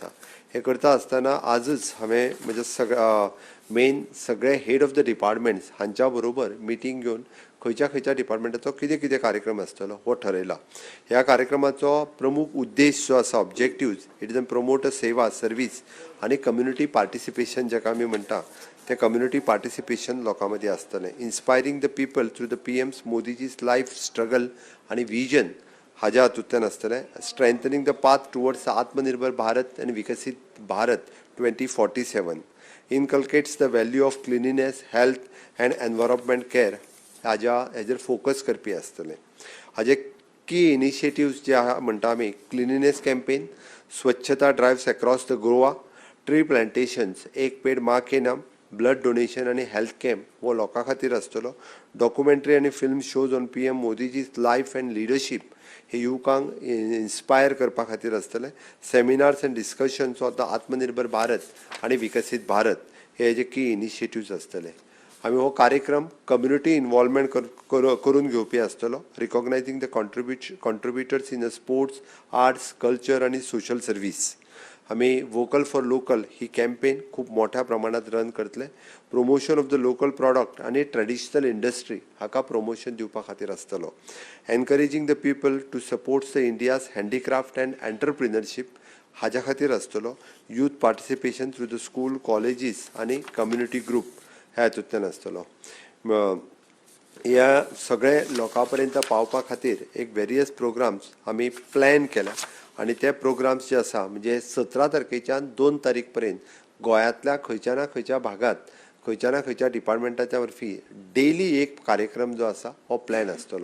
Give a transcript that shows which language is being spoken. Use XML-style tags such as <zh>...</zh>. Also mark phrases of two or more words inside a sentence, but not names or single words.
<kok>हे करता आसतना आजच हांवें म्हज्या मेन सगळे</kok> <en>head of the departments</en> <kok>हांच्या बरोबर मिटींग घेवन खंयच्या डिपार्टमेंटाचो कितें कार्यक्रम आसतलो हो ठरयला. ह्या कार्यक्रमाचो प्रमुख उद्देश जो आसा, ऑब्जेक्टिव्ज,</kok> <en>it is a promote a</en> <kok>सेवा, सर्वीस आनी</kok> <en>community participation</en> <kok>जेका आमी म्हणटा ते</kok> <en>community participation</en> <kok>लोकां मदीं आसतलें.</kok> <en>Inspiring the people through the PM's Modiji's life struggle</en> <kok>आनी विजन हाज्या हातूंतल्यान आसतलें.</kok> <en>Strengthening the path towards आत्मनिर्भर भारत आनी विकसीत भारत 2047 inculcates the value of cleanliness, health and environment care</en> <kok>हाजेर फोकस करपी आसतलें. हाजे</kok> <en>key initiatives</en> <kok>जे म्हणटा आमी</kok> <en>cleanliness campaign,</en> <kok>स्वच्छता</kok> <en>drives across the Goa, tree plantations,</en> <kok>एक पेड माँ के नाम,</kok> <en>blood donation</en> <kok>आनी</kok> <en>health camp</en> <kok>हो लोकां खातीर आसतलो.</kok> <en>Documentary आनी film shows on PM Modiji's life and leadership</en> <kok>हे युवकांक इन्स्पायर करपा खातीर आसतले.</kok> <en>Seminars and discussions of the आत्मनिर्भर भारत आनी विकसीत भारत</en> <kok>हे हेजे</kok> <en>key initiatives आसतले.</en> <kok>आमी हो कार्यक्रम</kok> <en>community involvement</en> <kok>करून घेवपी आसतलो.</kok> <en>Recognizing the contributors in the sports, arts, culture आनी social service.</en> <kok>आमी</kok> <en>vocal for local</en> <kok>ही कॅम्पेन खूब मोठ्या प्रमाणात रन करतले.</kok> <en>Promotion of the local product आनी traditional industry</en> <kok>हाका प्रमोशन दिवपा खातीर आसतलो.</kok> <en>Encouraging the people to supports the India's handicraft and entrepreneurship</en> <kok>हाज्या खातीर आसतलो.</kok> <en>Youth participation through the school, colleges आनी community group</en> <kok>ह्या हातूंतल्यान आसतलो. ह्या सगळे लोकां पर्यंत पावपा खातीर एक</kok> <en>various programs</en> <kok>आमी प्लॅन केला आनी ते प्रोग्राम्स जे आसा म्हणजे 17 तारखेच्यान 2 तारीख पर्यंत गोंयांतल्या खंयच्या ना खंयच्या भागात खंयच्या ना खंयच्या डिपार्टमेंटाच्या वरवीं डेली एक कार्यक्रम जो आसा हो प्लॅन आसतलो.</kok>